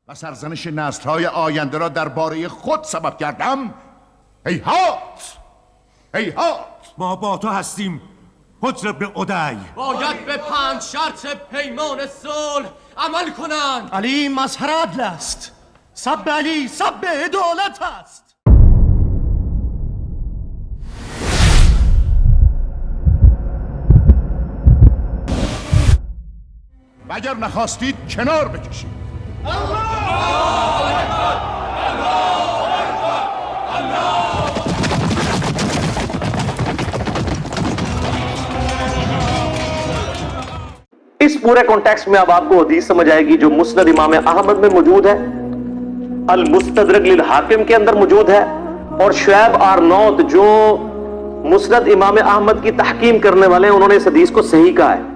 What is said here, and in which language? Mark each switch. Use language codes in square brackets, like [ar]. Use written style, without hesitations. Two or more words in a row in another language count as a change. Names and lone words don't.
[fa] و سرزنش نسل‌های آینده را درباره خود سبب کردم. هیهات هیهات. ما با تو هستیم حجر ابن عدی. باید به 5 شرط پیمان صلح عمل کنند. علی مظهر عدل است. سب علی سب عدالت است. و اگر نخواستید کنار بکشید. [ur] اس پورے کانٹیکسٹ میں اب آپ کو حدیث سمجھ آئے گی جو مسند امام احمد میں موجود ہے، المستدرک للحاکم کے اندر موجود ہے، اور شعیب آرنوت جو مسند امام احمد کی تحکیم کرنے والے ہیں، انہوں نے اس حدیث کو صحیح کہا ہے.